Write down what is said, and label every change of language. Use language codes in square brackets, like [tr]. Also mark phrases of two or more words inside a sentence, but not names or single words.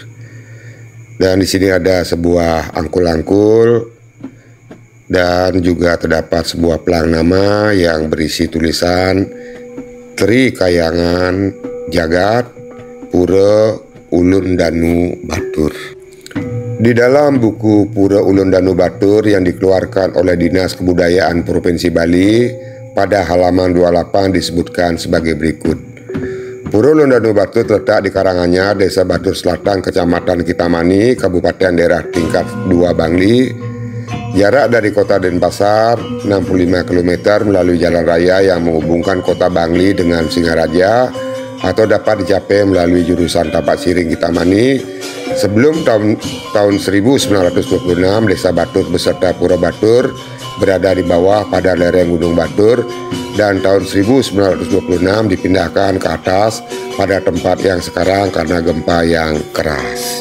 [id] Dan di sini ada sebuah angkul-angkul dan juga terdapat sebuah pelang nama yang berisi tulisan Tri Kayangan Jagat Pura Ulun Danu Batur. Di dalam buku Pura Ulun Danu Batur yang dikeluarkan oleh Dinas Kebudayaan Provinsi Bali pada halaman 28 disebutkan sebagai berikut. Pura Ulun Danu Batur terletak di Karanganyar, Desa Batur Selatan, Kecamatan Kitamani, Kabupaten Daerah Tingkat 2 Bangli. Jarak dari kota Denpasar 65 km melalui jalan raya yang menghubungkan kota Bangli dengan Singaraja, atau dapat dicapai melalui jurusan Tapak Siring Kitamani. Sebelum tahun 1926, Desa Batur beserta Pura Batur berada di bawah pada lereng Gunung Batur, dan tahun 1926 dipindahkan ke atas pada tempat yang sekarang karena gempa yang keras.